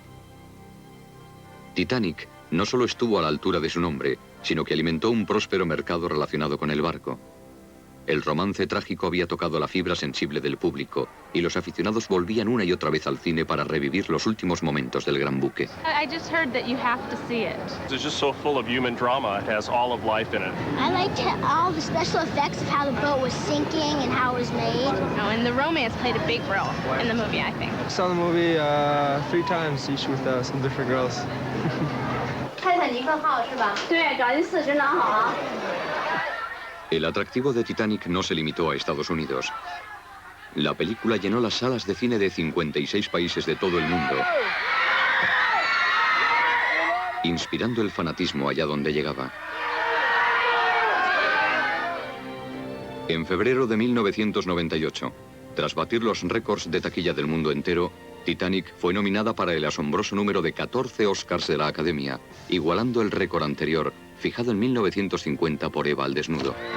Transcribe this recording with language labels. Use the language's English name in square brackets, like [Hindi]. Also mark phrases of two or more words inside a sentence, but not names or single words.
[Spanish] Titanic no solo estuvo a la altura de su nombre, sino que alimentó un próspero mercado relacionado con el barco. El romance trágico había tocado la fibra sensible del público y los aficionados volvían una y otra vez al cine para revivir los últimos momentos del gran buque. [English] I just heard that you have to see it. It's just so full of human drama. It has all of life in it. I liked all the special effects of how the boat was sinking and how it was made. Oh, and the romance played a big role in the movie, I think. I saw the movie 3 times, each with some different girls. [Chinese] 泰坦尼克号是吧？对，找一次真的好。 [Spanish] El atractivo de Titanic no se limitó a Estados Unidos. La película llenó las salas de cine de 56 países de todo el mundo, inspirando el fanatismo allá donde llegaba. En febrero de 1998, tras batir los récords de taquilla del mundo entero, Titanic fue nominada para el asombroso número de 14 Oscars de la Academia, igualando el récord anterior, fijado en 1950 por Eva al desnudo.